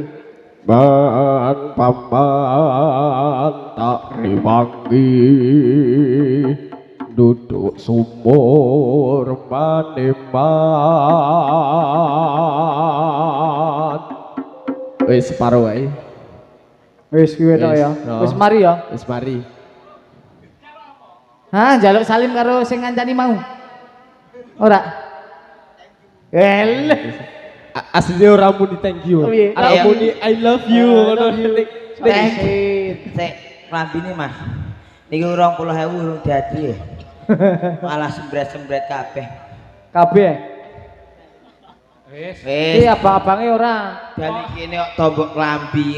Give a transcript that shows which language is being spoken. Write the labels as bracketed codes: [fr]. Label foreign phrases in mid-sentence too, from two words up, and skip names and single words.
[jv] Ban paman tak riwangi duduk sumur Paneman. Wis separo wae. Wis kuwi tok ya. Wis, oh. Wis mari ya. Wis mari. Hah, njaluk salim karo sing ngancani mau. Ora. El. Asline ora muni [en] thank you. [jv] Oh, iya. Ora muni [en] I love you [jv] ngono. Sik, klambine Mas. Niki 20.000 urung dadi. Malah sembret-sembret kabeh. Kabeh. Wis. Wis, Iki abang-abange ora. bali kene kok tombok klambi.